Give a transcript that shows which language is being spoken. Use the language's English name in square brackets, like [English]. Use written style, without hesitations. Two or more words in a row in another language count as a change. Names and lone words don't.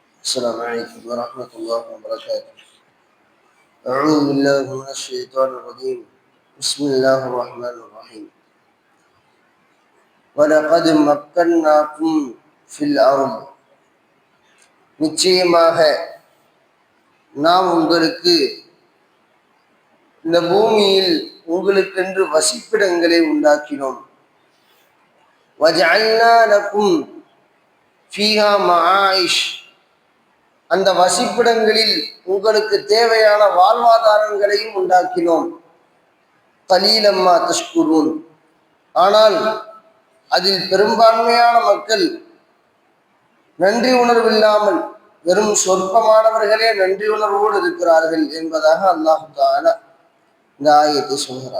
[Arabic] السلام عليكم ورحمة الله وبركاته. أعوذ بالله من الشيطان الرجيم. بسم الله الرحمن الرحيم. وَلَقَدْ مَكَّنَّاكُمْ فِي الْأَرْضِ. [Tamil] நிச்சயமாக நாம் உங்களுக்கு இந்த பூமியில் உங்களுக்கென்று வசிப்பிடங்களை உண்டாக்கினோம். [Arabic] وَجَعَلْنَا لَكُمْ فِيهَا مَعَائِشَ. [Tamil] அந்த வசிப்பிடங்களில் உங்களுக்கு தேவையான வாழ்வாதாரங்களையும் உண்டாக்கினோம். [Arabic] قليلا ما تشكرون. [Tamil] ஆனால் அதில் பெரும்பான்மையான மக்கள் நன்றி உணர்வில்லாமல் வெறும் சொற்பமானவர்களே நன்றி உணர்வோடு இருக்கிறார்கள் என்பதாக [Arabic] الله تعالى [Tamil] இந்த ஆயத்தை சொல்கிறார்.